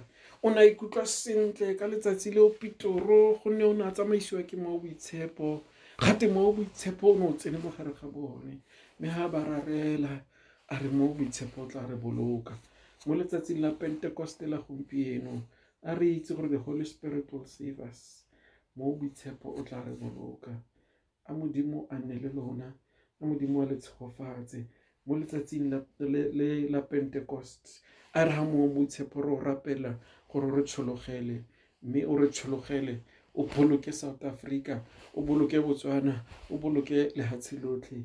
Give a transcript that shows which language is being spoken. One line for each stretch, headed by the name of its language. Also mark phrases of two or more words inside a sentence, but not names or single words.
Tswana: O na ikutlwa sentle ka letsatsi leo Pitoro gonne o ne a tsamaisiwa ke mo boitshepo, gate mo boitshepo o ne o tsene mo gare ga bone. Mme ha ba rarela a re mo boitshepo o tla re boloka. Mo letsatsing la Pentekoste la gompieno a re itse gore
English: the Holy Spirit will save us.
Tswana: Mo boitshepo o tla re boloka. A Modimo a nne le lona, a Modimo a le tshegofatse mo letsatsing la Pentecost. A re ha mo boitshepo re o rapela gore re tshologele, mme o re tshologele, o boloke South Africa, o boloke Botswana, o boloke lehatshe lotlhe.